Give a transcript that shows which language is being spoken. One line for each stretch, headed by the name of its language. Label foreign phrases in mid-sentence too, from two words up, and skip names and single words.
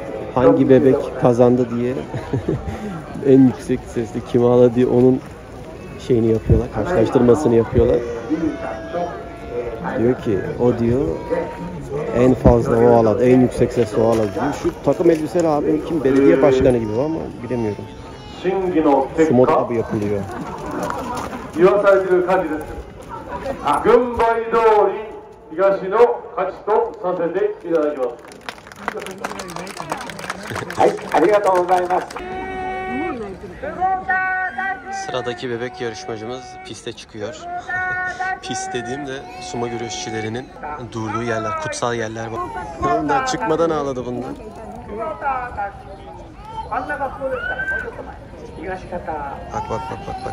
Turkish: Hangi bebek kazandı diye en yüksek sesle kim ağladı diye onun şeyini yapıyorlar. Karşılaştırmasını yapıyorlar. Diyor ki o diyor en fazla o ağladı. En yüksek sesle o ağladı diyor. Şu takım elbiseli abi kim? Belediye başkanı gibi ama bilemiyorum. Smot abi yapılıyor.
Japanese: 言わされている感じです。軍配通り東の勝ちとさせていただきます。はい、ありがとうございます。
Turkish: Sıradaki bebek yarışmacımız piste çıkıyor. Pist dediğim de sumo güreşçilerinin durduğu yerler, kutsal yerler var. Bundan çıkmadan ağladı bunlar. Bak.